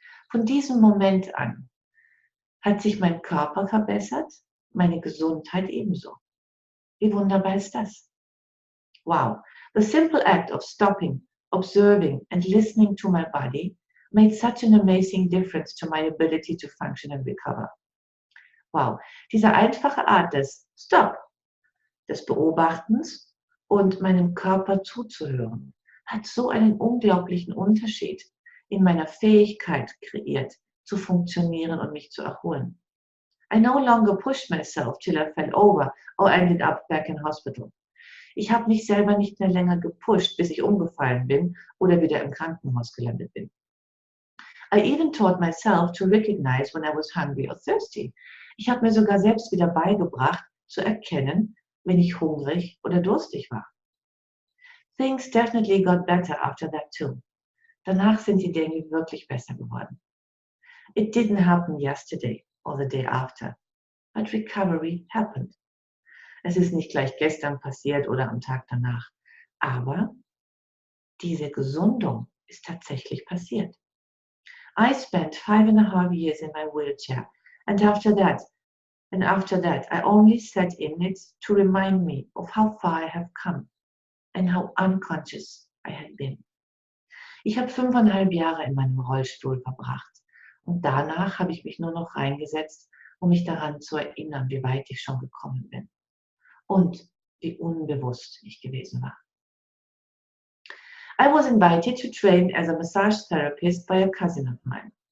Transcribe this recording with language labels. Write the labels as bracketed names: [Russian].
[German] Von diesem Moment an hat sich mein Körper verbessert, meine Gesundheit ebenso. Wie wunderbar ist das? Wow! [English] The simple act of stopping, observing and listening to my body made such an amazing difference to my ability to function and recover. Wow! [German] Diese einfache Art des Stop, des Beobachtens und meinem Körper zuzuhören, hat so einen unglaublichen Unterschied in meiner Fähigkeit kreiert, zu funktionieren und mich zu erholen. [English] I no longer pushed myself till I fell over or ended up back in hospital. [German] Ich habe mich selber nicht mehr länger gepusht, bis ich umgefallen bin oder wieder im Krankenhaus gelandet bin. [English] I even taught myself to recognize when I was hungry or thirsty. [German] Ich habe mir sogar selbst wieder beigebracht, zu erkennen, wenn ich hungrig oder durstig war. [English] Things definitely got better after that too. [German] Danach sind die Dinge wirklich besser geworden. [English] It didn't happen yesterday or the day after, but recovery happened. [German] Es ist nicht gleich gestern passiert oder am Tag danach, aber diese Gesundung ist tatsächlich passiert. [English] I spent 5.5 years in my wheelchair, and after that, I only sat in it to remind me of how far I have come and how unconscious I had been. [German] Ich habe 5,5 Jahre in meinem Rollstuhl verbracht und danach habe ich mich nur noch reingesetzt, um mich daran zu erinnern, wie weit ich schon gekommen bin und wie unbewusst ich gewesen war. [English] I was invited to train as a massage therapist by a cousin of mine.